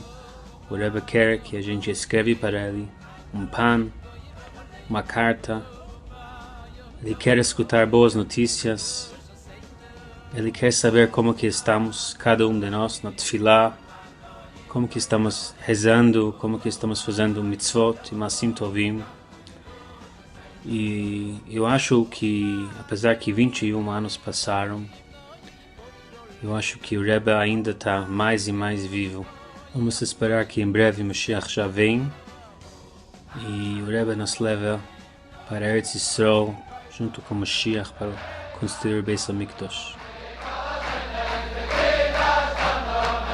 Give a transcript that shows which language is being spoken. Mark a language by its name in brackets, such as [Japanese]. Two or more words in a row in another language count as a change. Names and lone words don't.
[Portuguese] O Rebbe quer que a gente escreve para ele um pan, uma carta. Ele quer escutar boas notícias. Ele quer saber como que estamos, cada um de nós, na tefilá, como que estamos rezando, como que estamos fazendo mitzvot e [Hebrew] מעשים טובים. [Portuguese] E eu acho que, apesar que 21 anos passaram, eu acho que o Rebbe ainda está mais e mais vivo. Vamos esperar que em breve Mashiach já vem e o Rebbe nos leva para Eretz Yisrael junto com Mashiach para construir o Beis HaMikdash.